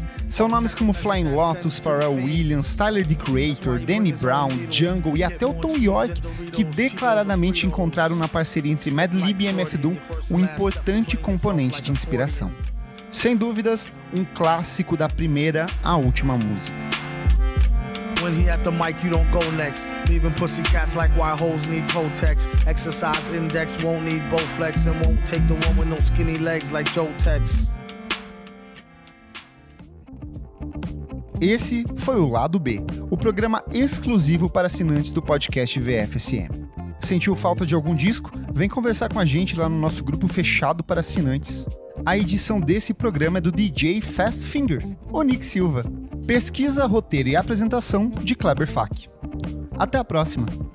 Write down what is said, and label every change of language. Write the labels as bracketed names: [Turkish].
[Portuguese] São nomes como Flying Lotus, Pharrell Williams, Tyler, the Creator, Danny Brown, Jungle e até o Tom York, que declaradamente encontraram na parceria entre Madlib e MF Doom um importante componente de inspiração. Sem dúvidas, um clássico da primeira à última música. [English] When he at the mic, you don't go next. Leaving pussycats like why hoes need Protex. Exercise index won't need Bowflex and won't take the one with no skinny legs like Joe Tex. [Portuguese] Esse foi o Lado B, o programa exclusivo para assinantes do podcast VFSM. Sentiu falta de algum disco? Vem conversar com a gente lá no nosso grupo fechado para assinantes. A edição desse programa é do DJ Fast Fingers, o Nick Silva. Pesquisa, roteiro e apresentação de Kleber Fak. Até a próxima!